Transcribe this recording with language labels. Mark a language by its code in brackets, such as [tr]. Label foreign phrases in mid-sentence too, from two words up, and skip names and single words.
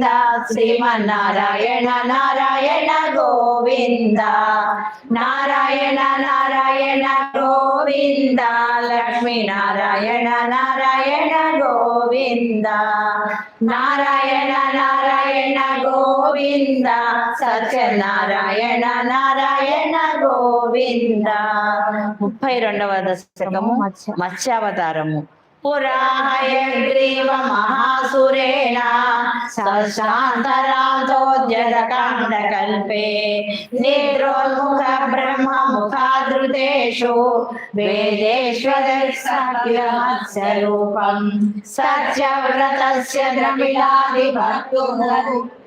[sa] श्रीमन्नारायण नारायण गोविन्द नारायण नारायण गोविन्द लक्ष्मी नारायण नारायण गोविन्द नारायण नारायण गोविन्द సత్యనారాయణ నారాయణ గోవింద [te] 32వ దశకము మత్స్యావతారము [sa] పురాహయగ్రీవ మహాసురేణ శాంతరాంతోద్యతకాండకల్పే నిద్రోన్ముఖ బ్రహ్మముఖాదృతేషు వేదేష్వదర్శరూపం సత్యవ్రతస్య ద్రమిళాదిభక్తుః